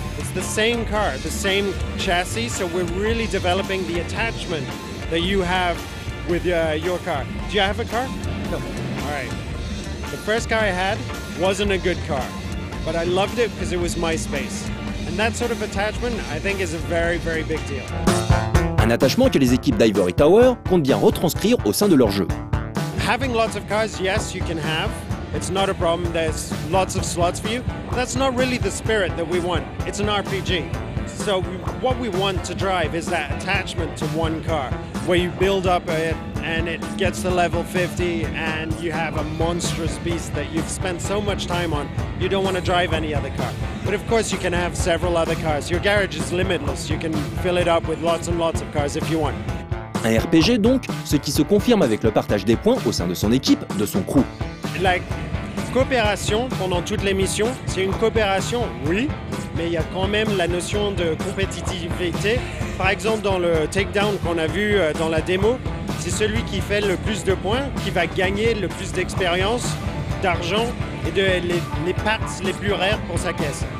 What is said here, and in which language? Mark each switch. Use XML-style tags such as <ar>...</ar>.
<en>It's the same car, the same chassis, so we're really developing the attachment that you have with your car. Do you have a car? No. All right. The first car I had wasn't a good car, but I loved it because it was my space. And that sort of attachment, I think, is a very, very big deal.</en> <fr>Un attachement que les équipes d'Ivory Tower comptent bien retranscrire au sein de leur jeu.</fr> <en>Having lots of cars, yes, you can have. It's not a problem. There's lots of slots for you. That's not really the spirit that we want. It's an RPG. So what we want to drive is that attachment to one car, where you build up it and it gets to level 50 and you have a monstrous beast that you've spent so much time on, you don't want to drive any other car. But of course you can have several other cars. Your garage is limitless. You can fill it up with lots and lots of cars if you want.</en> <fr>Un RPG donc, ce qui se confirme avec le partage des points au sein de son équipe, de son crew. La coopération pendant toute l'émission, c'est une coopération, oui, mais il y a quand même la notion de compétitivité. Par exemple, dans le takedown qu'on a vu dans la démo, c'est celui qui fait le plus de points qui va gagner le plus d'expérience, d'argent et les parts les plus rares pour sa caisse.</fr>